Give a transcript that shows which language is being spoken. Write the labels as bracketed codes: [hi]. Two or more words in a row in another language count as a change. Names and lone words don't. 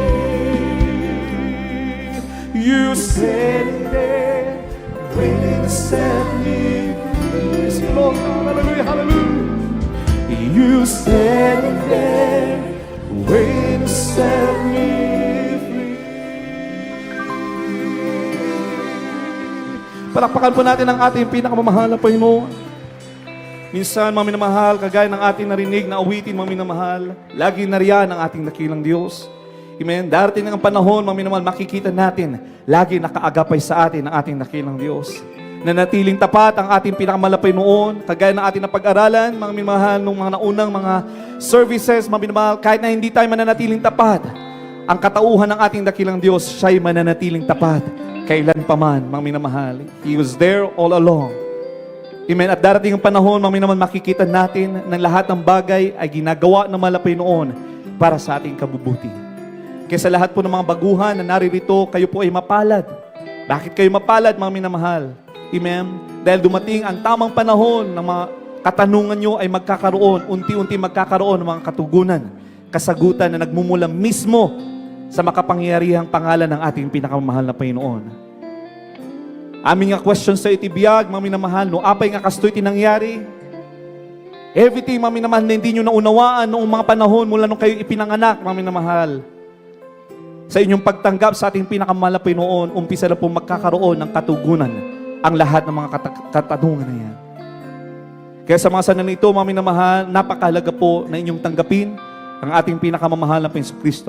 [en] You standing there, waiting to set me free. Lord, hallelujah, hallelujah. You standing there, waiting to set me free. [tl] Palakpakan po natin ang ating pinakamamahal na Panginoon. Minsan, mga minamahal, kagaya ng ating narinig na awitin, mga minamahal, lagi nariyan ang ating dakilang Diyos. Amen. Darating ang panahon, mga minamahal, makikita natin, lagi nakaagapay sa atin ang ating dakilang Diyos. Nanatiling tapat ang ating pinakamalapay noon, kagaya ng ating napag-aralan, mga minamahal, nung mga naunang mga services, mga minamahal, kahit na hindi tayo mananatiling tapat, ang katauhan ng ating dakilang Diyos, siya'y mananatiling tapat, kailan pa man, mga minamahal. [en] He was there all along. [tl] Amen. At darating ang panahon, mga minamahal, makikita natin ng lahat ng bagay ay ginagawa ng malapay noon para sa ating kabubuti. Kaya sa lahat po ng mga baguhan na naririto, kayo po ay mapalad. Bakit kayo mapalad, mga minamahal? Amen? Dahil dumating ang tamang panahon na mga katanungan nyo ay magkakaroon, unti-unti magkakaroon ng mga katugunan, kasagutan na nagmumula mismo sa makapangyarihang pangalan ng ating pinakamamahal na Panginoon. [ilo] Aming nga question sa itibiyag, mga minamahal, no apay nga kastoy tinangyari. [tl] Everything, mga minamahal, na hindi nyo naunawaan noong mga panahon mula nung kayo ipinanganak, mga minamahal. Sa inyong pagtanggap sa ating pinakamahal na Panginoon, umpisa na po magkakaroon ng katugunan ang lahat ng mga katanungan na yan. Kaya sa mga sanang ito, mga minamahal, napakahalaga po na inyong tanggapin ang ating pinakamamahal na Panginoon Kristo.